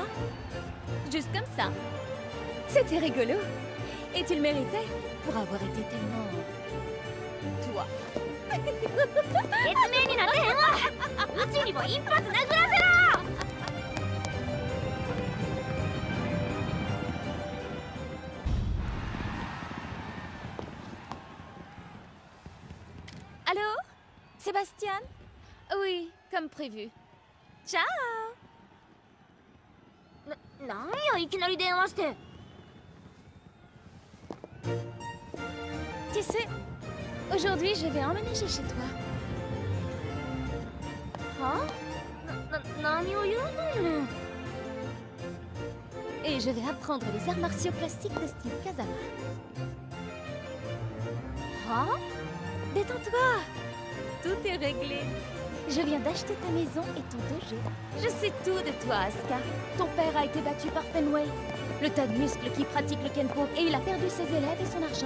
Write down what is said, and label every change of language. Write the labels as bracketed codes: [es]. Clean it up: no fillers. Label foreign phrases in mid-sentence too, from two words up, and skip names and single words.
[fr] Juste comme ça. C'était rigolo. Et tu le méritais pour avoir été tellement... toi. [ja] 説明になってへんわ。うちにも一発殴らせろ。Allô? [fr] Sébastien? Oui, comme prévu. Ciao! [ja] なんやいきなり電話して。 [fr] Tu sais, aujourd'hui je vais emménager chez toi. [ja] は？何を言うのね。 [fr] Et je vais apprendre les arts martiaux classiques de style Kazama. は？ Détends-toi. Tout est réglé. Je viens d'acheter ta maison et ton dojo. Je sais tout de toi, Asuka. Ton père a été battu par Fenway, le tas de muscles qui pratique le kenpo, et il a perdu ses élèves et son argent.